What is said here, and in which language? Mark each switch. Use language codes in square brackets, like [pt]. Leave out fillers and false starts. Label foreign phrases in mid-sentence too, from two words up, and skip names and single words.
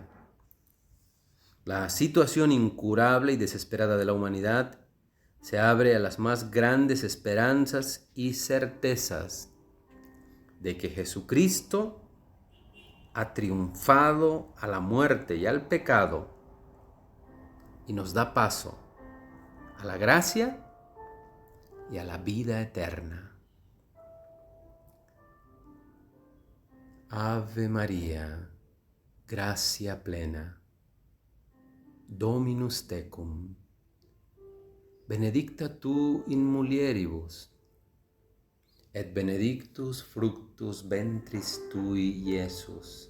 [es] La situación incurable y desesperada de la humanidad se abre a las más grandes esperanzas y certezas de que Jesucristo ha triunfado a la muerte y al pecado y nos da paso a la gracia y a la vida eterna. [la] Ave María, gracia plena, Dominus tecum, benedicta tu in mulieribus, et benedictus fructus ventris tui, Iesus.